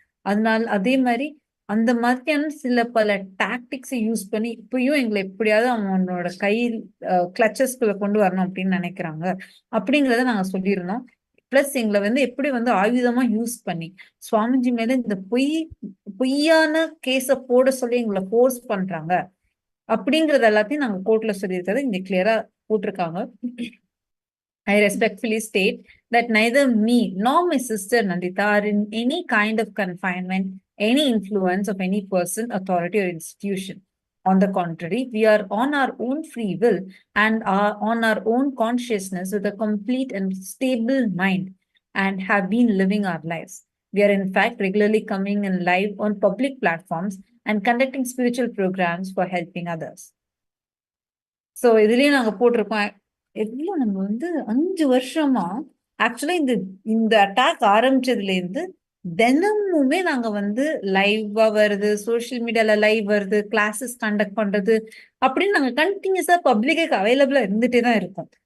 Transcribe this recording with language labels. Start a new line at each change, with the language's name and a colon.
Tamil: அதனால அதே மாதிரி அந்த மாதிரியான சில பல டாக்டிக்ஸை யூஸ் பண்ணி இப்பயும் எங்களை எப்படியாவது அவனோட கையில் கிளச்சஸ்குள்ள கொண்டு வரணும் அப்படின்னு நினைக்கிறாங்க அப்படிங்கிறத நாங்க சொல்லியிருந்தோம். பிளஸ் எங்களை வந்து எப்படி வந்து ஆயுதமா யூஸ் பண்ணி சுவாமிஜி மேல இந்த பொய்யான கேஸ போட சொல்லி எங்களை ஃபோர்ஸ் பண்றாங்க அப்படிங்கறது எல்லாத்தையும் நாங்க கோர்ட்ல சொல்லியிருக்கிறது இங்க கிளியரா போட்டிருக்காங்க.
English: I respectfully state that neither me nor my sister Nandita are in any kind of confinement, any influence of any person, authority, or institution. On the contrary, we are on our own free will and are on our own consciousness with a complete and stable mind and have been living our lives. We are in fact regularly coming in live on public platforms and conducting spiritual programs for helping others.
Tamil: So இதுலயும் நாங்க போட்டிருக்கோம். எவ்வளவு நம்ம வந்து 5 வருஷமா ஆக்சுவலா இந்த attack ஆரம்பிச்சதுல இருந்து தினமுமே நாங்க வந்து லைவா வருது, சோசியல் மீடியால லைவ் வருது, கிளாஸஸ் கண்டக்ட் பண்றது அப்படின்னு நாங்க கண்டினியூஸா பப்ளிக்கு அவைலபிளா இருந்துட்டே தான் இருக்கோம்.